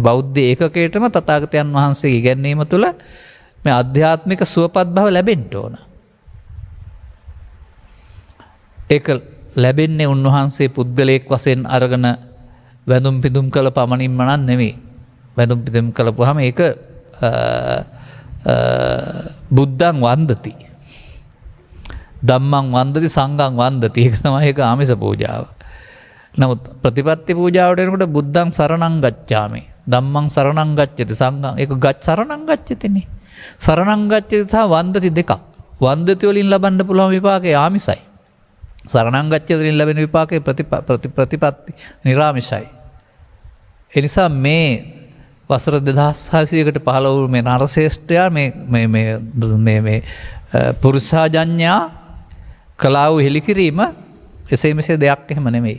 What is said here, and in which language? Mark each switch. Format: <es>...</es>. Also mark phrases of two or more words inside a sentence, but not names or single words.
<si>බෞද්ධ ඒකකයටම තථාගතයන් වහන්සේගේ ඉගැන්වීම තුළ මේ ආධ්‍යාත්මික සුවපත් භව ලැබෙන්න ඕන. ඒක ලැබෙන්නේ උන්වහන්සේ පුද්ගලයෙක් වශයෙන් අරගෙන වැඳුම් පිදුම් කළ පමණින්ම නෙමෙයි. වැඳුම් පිදුම් කළපුවාම ඒක</si> <pi>බුද්ධං වන්දති. ධම්මං වන්දති සංඝං වන්දති.</pi> <si>ඒක තමයි ඒක ආමිස පූජාව. නමුත් ප්‍රතිපත්ති පූජාවට එනකොට</si> <pi>බුද්ධං සරණං ගච්ඡාමි. ධම්මං සරණං ගච්ඡති. සංඝං ඒක සරණං ගච්ඡතිනේ. සරණං ගච්ඡති</pi> <si>සහ වන්දති දෙකක්. වන්දති වලින් ලබන්න පුළුවන් විපාකේ ආමිසයි.</si> <pi>සරණං ගච්ඡති</pi> <si>වලින් ලැබෙන විපාකේ ප්‍රතිපත්ති නිරාමිසයි. ඒ නිසා මේ වසර 2600කට පහළ වූ මේ නරශ්‍රේෂ්ඨයා මේ පුරුෂාජඤ්ඤා කලාව හෙලිකිරීම එසේ මෙසේ දෙයක් එහෙම නෙමෙයි.</si>